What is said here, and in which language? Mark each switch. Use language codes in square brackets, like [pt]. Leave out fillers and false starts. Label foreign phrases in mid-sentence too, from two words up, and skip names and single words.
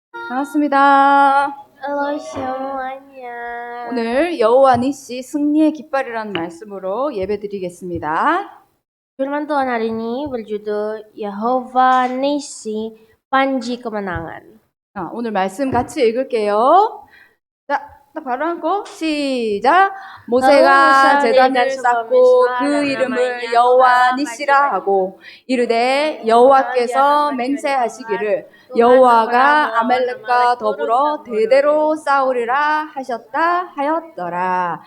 [ko] 반갑습니다. [id] Halo semuanya. [ko] 오늘 여호와 니시 승리의 깃발이라는 말씀으로 예배드리겠습니다. [id] Firman Tuhan hari ini berjudul Yehova Nisi, Panji Kemenangan. [ko] 오늘 말씀 같이 읽을게요. 자, 바로 하고 시작. 모세가 제단을 쌓고 그 이름을 여호와 니시라 하고 이르되 여호와께서 맹세하시기를 여호와가 아말렉과 더불어 대대로 싸우리라 하셨다 하였더라.